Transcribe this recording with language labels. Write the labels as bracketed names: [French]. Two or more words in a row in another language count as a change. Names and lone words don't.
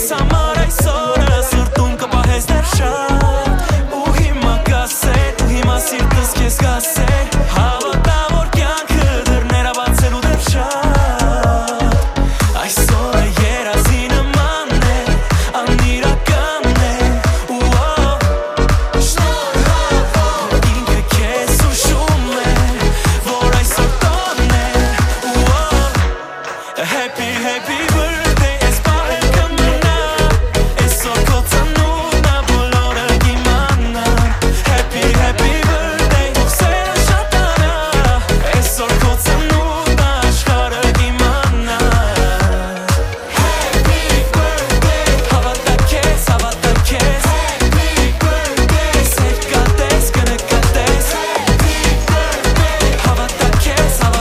[Armenian] համար այսօրը սրտում կպահես դեռ շատ ու հիմա կասեր ու հիմա սիրտս քեզ կասեր հավատա որ կյանքը դռները բացելու դեռ շատ այսօրը երազի նման է անիրական է ինքը քեզ հուշում է որ այսօր տոն է [English] Happy, happy birthday, [Armenian] այս պահը կմնա Այսօր քո ծնունդն ա բոլորը կիմանան [English] Happy, happy birthday, [Armenian] թող սերը շատանա Այսօր քո ծնունդն ա աշխարհը կիմանա [English] Happy birthday, [Armenian] հավատա քեզ [English] Happy birthday, [Armenian] սեր կատես, կնկատես [English] Happy birthday, [Armenian] հավատա քեզ